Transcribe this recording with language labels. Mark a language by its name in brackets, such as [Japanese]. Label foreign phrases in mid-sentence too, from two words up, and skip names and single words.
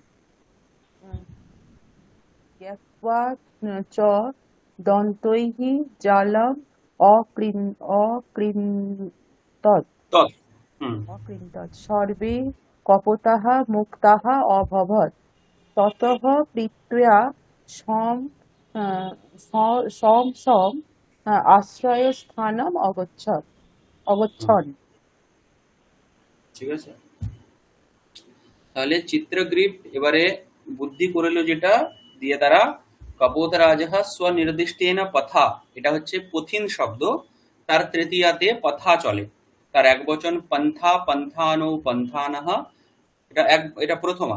[Sanskrit] জ্ঞাত্বা চ দন্তৈঃ জালম অকৃন্তৎ। তৎ হুম সর্বে কপোতাঃ মুক্তাঃ অভবৎ। ততঃ কৃত্বা সম আশ্রয়স্থানম অগচ্ছন। [Bangla] ঠিক আছে, তাহলে চিত্রগ্রীব এবারে বুদ্ধি করলো যেটা দিয়ে তারা [Sanskrit] কপোতরাজঃ স্বনির্দিষ্টেন পথা, [Bangla] এটা হচ্ছে পথিন শব্দ, তার তৃতীয়াতে পথা চলে, তার এক বচন [Sanskrit] পন্থা, পন্থানৌ পন্থানঃ, [Bangla] এটা প্রথমা।